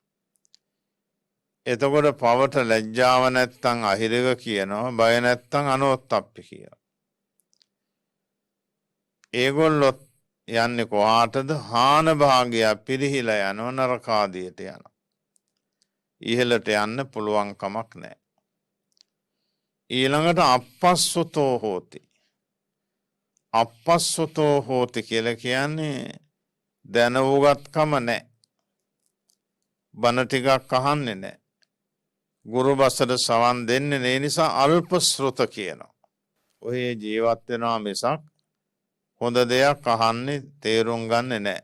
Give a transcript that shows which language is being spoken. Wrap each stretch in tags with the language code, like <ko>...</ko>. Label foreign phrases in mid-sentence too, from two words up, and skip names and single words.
<si>එතකොට පවට ලැජ්ජාව නැත්තම් අහිරක කියනවා, බය නැත්තම් අනෝත්තප්පි කියනවා. ඒගොල්ලෝ යන්නේ කොහාටද? හාන භාගය පිරිහිලා යනවා, නරකාදියට යනවා. ඉහළට යන්න පුළුවන් කමක් නැහැ.</si> <pi>ඊළඟට අපස්සුතෝ හෝති. අපස්සුතෝ හෝති</pi> <si>කියලා කියන්නේ දැනුගත්කම නැහැ. බණ ටිකක් අහන්නේ නැහැ. ගුරු බසට සවන් දෙන්නේ නැහැ. ඒ නිසා අල්ප ශ්‍රුත කියනවා. ඔය ජීවත් වෙනවා මිසක් හොඳ දෙයක් අහන්නේ තේරුම් ගන්නෙ නැහැ.</si>